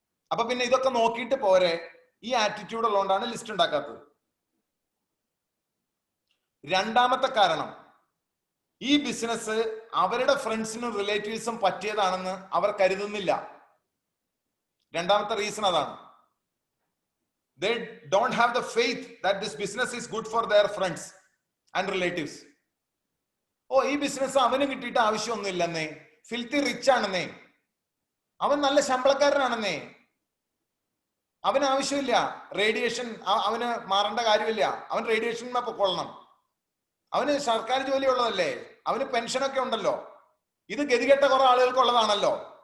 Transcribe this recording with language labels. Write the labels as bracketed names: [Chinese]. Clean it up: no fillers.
[Malayalam] അപ്പൊ പിന്നെ ഇതൊക്കെ നോക്കിയിട്ട് പോരെ. ഈ ആറ്റിറ്റ്യൂഡ് ഉള്ളതുകൊണ്ടാണ് ലിസ്റ്റ് ഉണ്ടാക്കാത്തത്. രണ്ടാമത്തെ കാരണം, ഈ ബിസിനസ് അവരുടെ ഫ്രണ്ട്സിനും റിലേറ്റീവ്സും പറ്റിയതാണെന്ന് അവർ കരുതുന്നില്ല. രണ്ടാമത്തെ റീസൺ അതാണ്. [English] They don't have the faith that this business is good for their friends and relatives. [Malayalam] ഓ, ഈ ബിസിനസ് അവന് കിട്ടിയിട്ട് ആവശ്യമൊന്നുമില്ലെന്നേ, ഫിൽത്തി റിച്ച് ആണെന്നേ, അവൻ നല്ല ശമ്പളക്കാരനാണെന്നേ, അവന് ആവശ്യമില്ല റേഡിയേഷൻ, അവന് മാറേണ്ട കാര്യമില്ല, അവൻ റേഡിയേഷൻ പൊക്കൊള്ളണം, അവന് സർക്കാർ ജോലി ഉള്ളതല്ലേ, അവന് പെൻഷനൊക്കെ ഉണ്ടല്ലോ, ഇത് ഗതികെട്ട കുറെ ആളുകൾക്ക് ഉള്ളതാണല്ലോ.